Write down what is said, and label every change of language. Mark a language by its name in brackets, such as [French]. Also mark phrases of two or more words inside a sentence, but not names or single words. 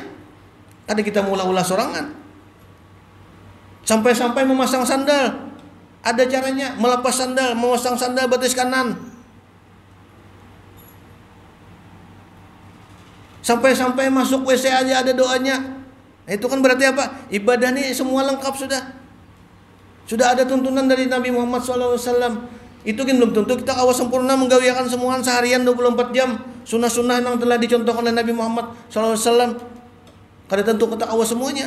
[Banjar] Ada kita mula-ula sorangan. Sampai-sampai memasang sandal. [Indonesian] Ada caranya, melepas sandal, memasang sandal [Banjar] batis kanan. [Indonesian] Sampai-sampai masuk WC aja ada doanya. Nah, itu kan berarti apa? Ibadah ini semua lengkap sudah. Sudah ada tuntunan dari Nabi Muhammad SAW. [Banjar] Itu kan belum tentu kita awas sempurna menggawiakan semua seharian 24 jam. [Indonesian] Sunnah-sunnah yang telah dicontohkan oleh Nabi Muhammad SAW. [Banjar] Kada tentu kita awas semuanya.